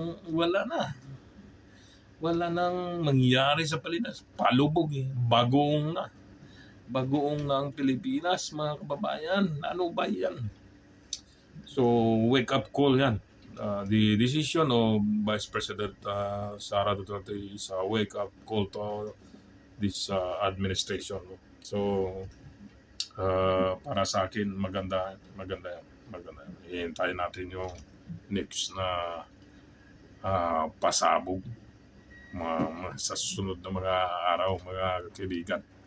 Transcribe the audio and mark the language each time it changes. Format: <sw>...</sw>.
<tl>Wala na. Wala nang mangyari sa Pilipinas. Palubog eh. Bagoong na. Bagoong na ang Pilipinas, mga kababayan. Ano ba yan? So,</tl> <en>wake up call</en> <tl>yan.</tl> <en>The decision of Vice President Sara Duterte is a wake up call to this administration.</en> <tl>So, para sa akin, maganda yan. Ihintayin natin yung next na pasabog sa susunod na mga araw, mga kaibigan.</tl>